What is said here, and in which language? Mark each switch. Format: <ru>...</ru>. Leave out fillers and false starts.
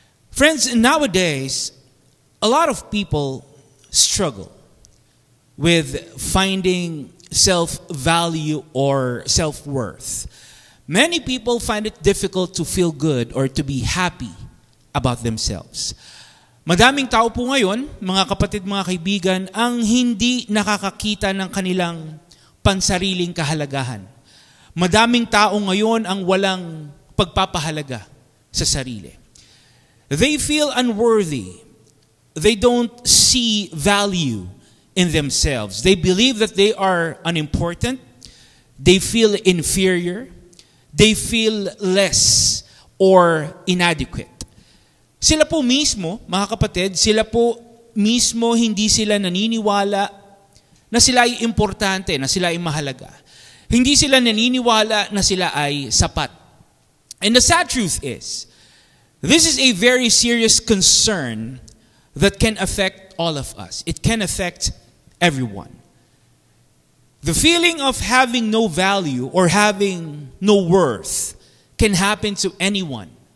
<en>Friends, nowadays, a lot of people struggle with finding self-value or self-worth. Many people find it difficult to feel good or to be happy about themselves.</en> <tl>Madaming tao po ngayon, mga kapatid, mga kaibigan, ang hindi nakakakita ng kanilang pansariling kahalagahan. Madaming tao ngayon ang walang pagpapahalaga sa sarili.</tl> <en>They feel unworthy. They don't see value in themselves. They believe that they are unimportant. They feel inferior. They feel less or inadequate.</en> <tl>Sila po mismo, mga kapatid, sila po mismo hindi sila naniniwala na sila ay importante, na sila ay mahalaga. Hindi sila naniniwala na sila ay sapat.</tl> <en>And the sad truth is, this is a very serious concern that can affect all of us. It can affect everyone. The feeling of having no value or having no worth can happen to anyone.</en>